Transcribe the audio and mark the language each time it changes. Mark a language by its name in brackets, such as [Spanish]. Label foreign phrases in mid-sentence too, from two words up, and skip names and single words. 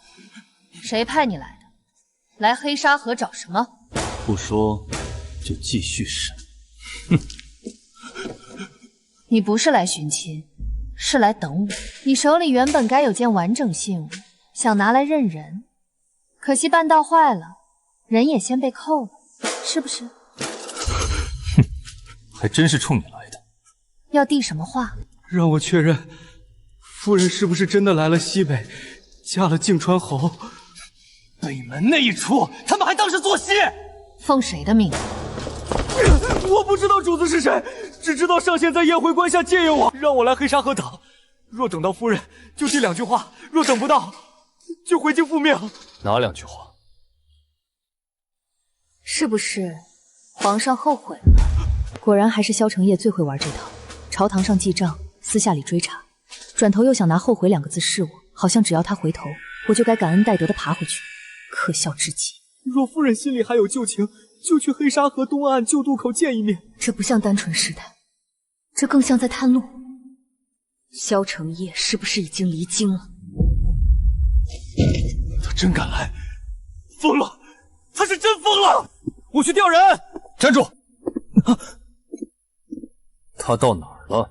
[Chinese] 誰派你來的？來黑沙河找什麼？不說，就繼續審。哼！你不是來尋親，是來等我。你手裡原本該有件完整信物，想拿來認人，可惜辦道壞了，人也先被扣了，是不是？哼，還真是衝你來的。要遞什麼話？讓我確認，夫人是不是真的來了西北，嫁了靖川侯？北門那一出，他們還當是做戲。奉誰的命？我不知道主子是誰，只知道上仙在宴會關下借用我，讓我來黑沙河等。若等到夫人，就遞2句話；若等不到，就回京復命。哪2句話？是不是皇上後悔了？果然還是蕭承業最會玩這套，朝堂上記賬，私下裡追查，轉頭又想拿後悔2個字試我，好像只要他回頭，我就該感恩戴德的爬回去，可笑至極。若夫人心裡還有舊情，就去黑沙河東岸舊渡口見一面。這不像單純試探，這更像在探路。蕭承業是不是已經離京了？他真敢來，瘋了！他是真瘋了！我去調人。站住！他到哪兒了？